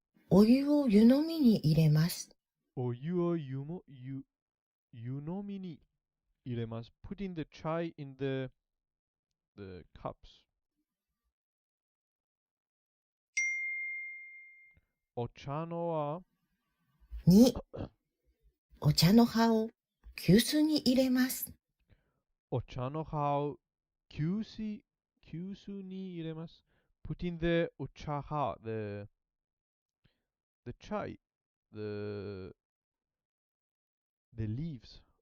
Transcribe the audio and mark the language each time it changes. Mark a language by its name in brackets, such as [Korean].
[Japanese] お湯を湯飲みに入れます。お湯を湯飲みに入れます。 [English] Put in the chai in the cups. [Japanese] お茶のは 2。お茶の葉を急須に入れます。お茶の葉を急須に入れます。 [English] Put in the [Japanese] お茶葉 [English] the chai the leaves